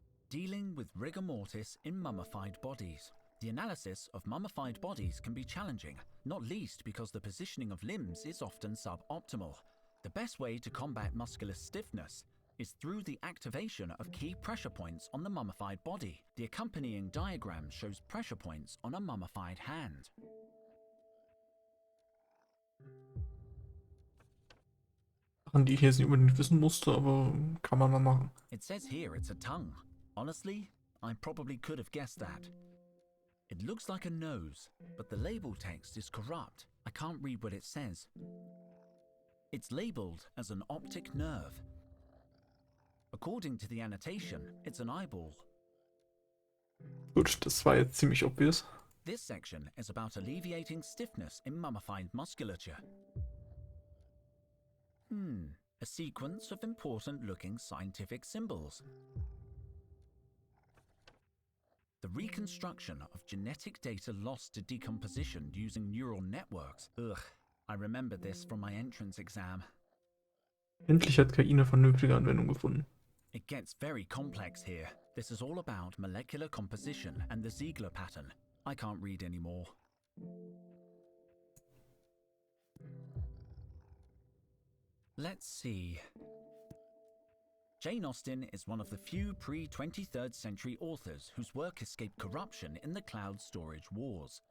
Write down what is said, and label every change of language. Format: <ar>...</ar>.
<en>Dealing with rigor mortis in mummified bodies. The analysis of mummified bodies can be challenging, not least because the positioning of limbs is often suboptimal. The best way to combat muscular stiffness is through the activation of key pressure points on the mummified body. The accompanying diagram shows pressure points on a mummified hand.</en> <de>Sachen, die ich jetzt nicht unbedingt wissen musste, aber kann man mal machen.</de> <en>It says here it's a tongue. Honestly, I probably could have guessed that. It looks like a nose, but the label text is corrupt. I can't read what it says. It's labeled as an optic nerve. According to the annotation, it's an eyeball.</en> <de>Gut, das war jetzt ziemlich obvious.</de> <en>This section is about alleviating stiffness in mummified musculature. A sequence of important-looking scientific symbols. The reconstruction of genetic data lost to decomposition using neural networks. Ugh, I remember this from my entrance exam.</en> <de>Endlich hat KI eine vernünftige Anwendung gefunden.</de> <en>It gets very complex here. This is all about molecular composition and the Ziegler pattern. I can't read anymore. Let's see. Jane Austen is one of the few pre-23rd century authors whose work escaped corruption in the cloud storage wars.</en>